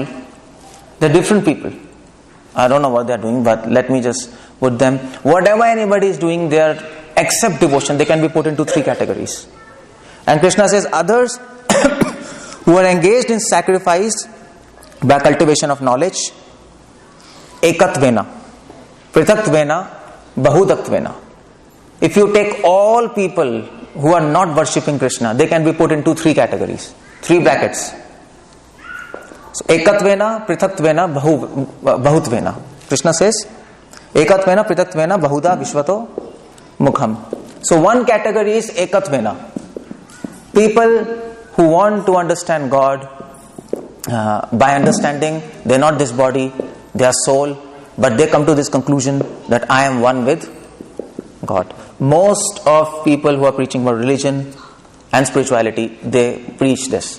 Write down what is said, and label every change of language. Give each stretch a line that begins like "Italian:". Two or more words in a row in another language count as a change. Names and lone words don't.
English: They are different people. I don't know what they are doing, but let me just put them. Whatever anybody is doing, they are except devotion. They can be put into three categories. And Krishna says others who are engaged in sacrifice by cultivation of knowledge,
Sanskrit: ekatvena, pritatvena, bahudatvena.
English: If you take all people who are not worshipping Krishna, they can be put into three categories, three brackets. So,
Sanskrit: ekatvena, pritatvena, bahutvena. Krishna says, ekatvena, pritatvena, bahuda, vishvato, mukham.
English: So, one category is ekatvena. People who want to understand God by understanding they are not this body, they are soul, but they come to this conclusion that I am one with God. Most of people who are preaching about religion and spirituality, they preach this.